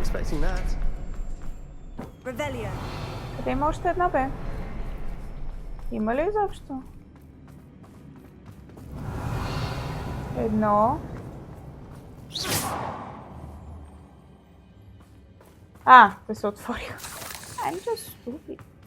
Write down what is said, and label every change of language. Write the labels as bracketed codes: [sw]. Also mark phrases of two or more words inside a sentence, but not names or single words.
[en] expecting that. Revelio. [bg] Къде има още една, бе? Има ли изобщо? Едно. Те се отвориха. [en] I'm just stupid.